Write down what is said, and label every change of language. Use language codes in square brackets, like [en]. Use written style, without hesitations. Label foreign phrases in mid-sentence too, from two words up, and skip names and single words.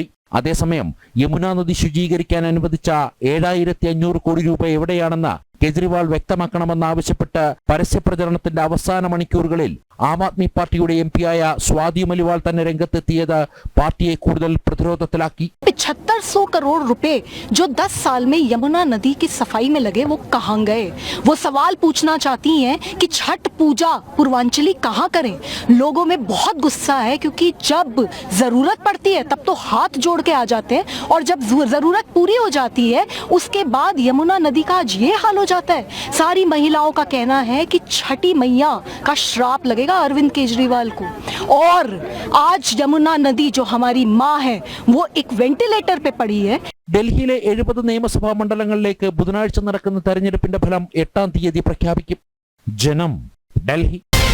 [ml] അതേസമയം യമുന നദി ശുചീകരിക്കാൻ അനുവദിച്ച 7500 കോടി രൂപ എവിടെയാണെന്ന് കെജ്രിവാൾ വ്യക്തമാക്കണമെന്നാവശ്യപ്പെട്ട് പരസ്യപ്രചരണത്തിന്റെ അവസാന മണിക്കൂറുകളിൽ ആം ആദ്മി പാർട്ടിയുടെ MP-ആയ സ്വാതി മലിവാൾ തന്നെ രംഗത്തെത്തിയത് പാർട്ടിയെ കൂടുതൽ പ്രതിരോധത്തിലാക്കി. [hi] 7500 करोड़ रुपए जो 10 साल में यमुना नदी की सफाई में लगे वो कहां गए? वो सवाल पूछना चाहती हैं कि छठ पूजा पूर्वांचली कहां करें? लोगों में बहुत गुस्सा है क्योंकि जब जरूरत पड़ती है तब तो हाथ जोड़ के आ जाते हैं और जब जरूरत पूरी हो जाती है उसके बाद यमुना नदी का आज ये हाल हो जाता है. सारी महिलाओं का कहना है कि छठी मैया का श्राप लगेगा अरविंद केजरीवाल को और आज यमुना नदी जो हमारी माँ है वो एक वेंटिलेटर पे पड़ी है. [ml] ഡൽഹിയിലെ 70 നിയമസഭാ മണ്ഡലങ്ങളിലേക്ക് ബുധനാഴ്ച നടക്കുന്ന തെരഞ്ഞെടുപ്പിന്റെ ഫലം 8-ാം തീയതി പ്രഖ്യാപിക്കും. ജനം, ഡൽഹി.